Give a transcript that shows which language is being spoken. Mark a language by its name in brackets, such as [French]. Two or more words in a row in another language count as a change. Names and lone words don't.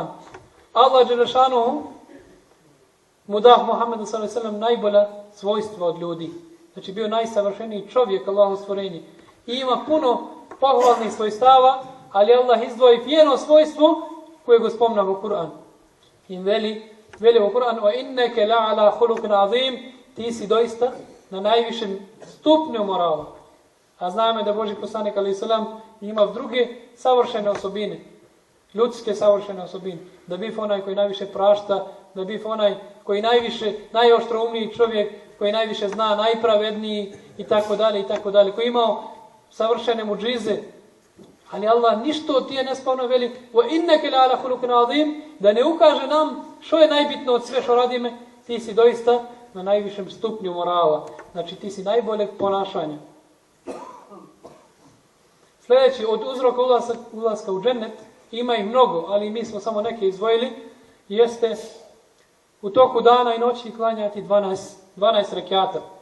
[Bosnian] Allah dželešanuhu mu dao Muhammedu [Arabic] صلى الله عليه وسلم [Bosnian] najbolja svojstva od ljudi. Znači bio najsavršeniji čovjek, Allahu stvorenje. I ima puno pohvalnih svojstava, ali Allah izdvoji jedno svojstvo koje go spomna u Kur'an. I veli u Kur'an, [Arabic] وإنك لعلى خلق عظيم, [Bosnian] ti si doista na najvišem stupnju morala. A znamo da Božji poslanik [Arabic] عليه السلام [Bosnian] ima druge savršene osobine, ljudske savršene osobine. Da bi onaj koji najviše prašta, da bi onaj koji najoštroumniji čovjek, koji najviše zna, najpravedniji i tako dalje, koji imao savršene mudžize. Ali Allah ništa od tije ne spomna veli [Arabic] وإنك لعلى خلق عظيم, [Bosnian] da ne ukaže nam što je najbitno od sve što radime, ti si doista na najvišem stupnju morala. Znači ti si najboljeg ponašanja. Sljedeći od uzroka ulaska u džennet, ima ih mnogo, ali mi smo samo neke izdvojili, jeste u toku dana i noći klanjati 12 rekjata.